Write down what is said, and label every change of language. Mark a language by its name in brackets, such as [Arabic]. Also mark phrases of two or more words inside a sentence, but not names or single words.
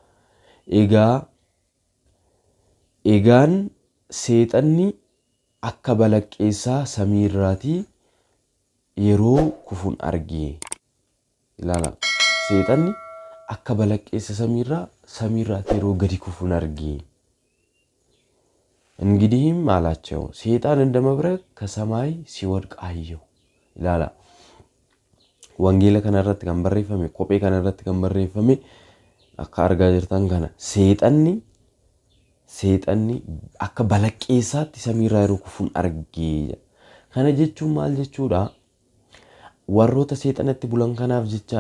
[Oromo] Egaan seexanni akka balaqqeessaa samii irraatii yeroo kufuun argee. Ilaala. Seexanni akka balaqqeessa samiirraati yeroo gadi kufuun argee. [Amharic] እንግዲህም አላቸው ሰይጣን እንደመብረቅ ከሰማይ ሲወድቅ አየሁ ይላል። ወንጌል ከነረት [Oromo] kan barreeffame kophee kanarratti kan barreeffame akka argaa jirtan kana seexanni akka balaqqeessaatti samiirraa yeroo kufuun argee. Kana jechuun maal jechuudha? Warroota seexanatti bulan kanaaf jechaadha.